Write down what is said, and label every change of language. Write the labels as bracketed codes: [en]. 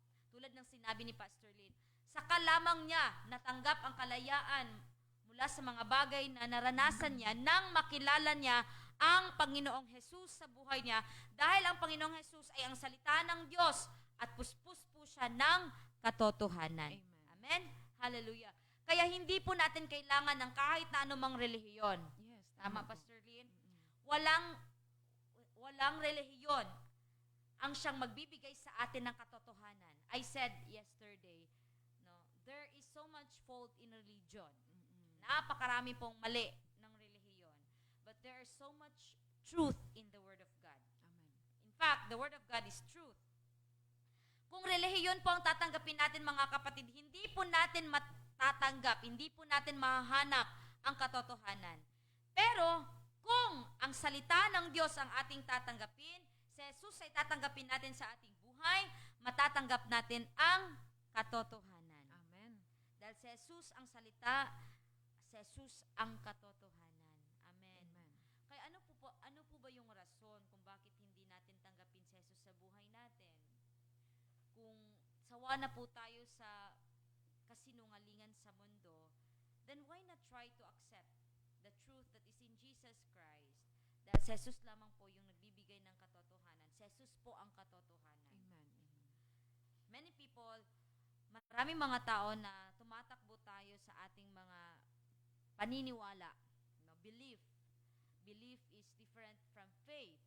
[tl] Tulad ng sinabi ni Pastor Lynn, saka lamang niya natanggap ang kalayaan mula sa mga bagay na naranasan niya nang makilala niya ang Panginoong Jesus sa buhay niya, dahil ang Panginoong Jesus ay ang salita ng Diyos at puspos po siya ng katotohanan. Amen. Amen? Hallelujah. Kaya hindi po natin kailangan ng kahit na anumang relihiyon. [en] Yes, [tl] Tama, po. Pastor Lynn? Walang relihiyon ang siyang magbibigay sa atin ng katotohanan. [en] I said yesterday, no, there is so much fault in religion. [tl] Napakarami pong mali ng relihiyon. [en] But there is so much truth in the Word of God. Amen. In fact, the Word of God is truth. [tl] Kung relihiyon po ang tatanggapin natin mga kapatid, hindi po natin matatanggap, hindi po natin mahahanap ang katotohanan. Pero kung ang salita ng Diyos ang ating tatanggapin, si Jesus ay tatanggapin natin sa ating buhay, matatanggap natin ang katotohanan. Amen. Dahil si Jesus ang salita, si Jesus ang katotohanan. Amen. Amen. Kaya ano po ba yung rason kung bakit hindi natin tanggapin si Jesus sa buhay natin? Kung sawa na po tayo sa kasinungalingan sa mundo, [en] then why not try to accept the truth that is in Jesus Christ? [tl] Dahil si Jesus lamang po yung nagbibigay ng katotohanan. Si Jesus po ang katotohanan. Amen. Amen. [en] Many people, [tl] maraming mga tao na tumatakbo tayo sa ating mga paniniwala, no, belief. [en] Belief is different from faith.